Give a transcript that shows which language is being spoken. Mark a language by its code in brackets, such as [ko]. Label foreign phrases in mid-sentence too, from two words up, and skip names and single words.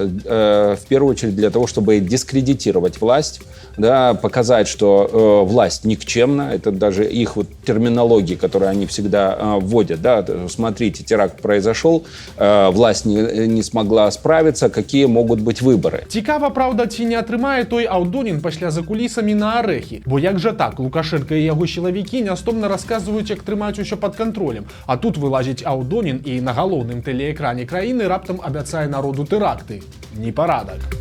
[ru] В первую очередь для того, чтобы дискредитировать власть, да, показать, что власть никчемна. Это даже их вот терминология, которую они всегда вводят. Да, смотрите, теракт произошел, власть не смогла справиться, какие могут быть выборы. [be] Цікава, правда, ці не атрымае той Аўдонін пасля за кулісамі на арэхі. Бо як жа так, Лукашенко і яго сілавікі нястомна расказваюць, як трымаць усё пад кантролем. А тут вылазіць Аўдонін і на галоўным тэлеэкране краіны раптам абяцае народу тэракты. Непарадак.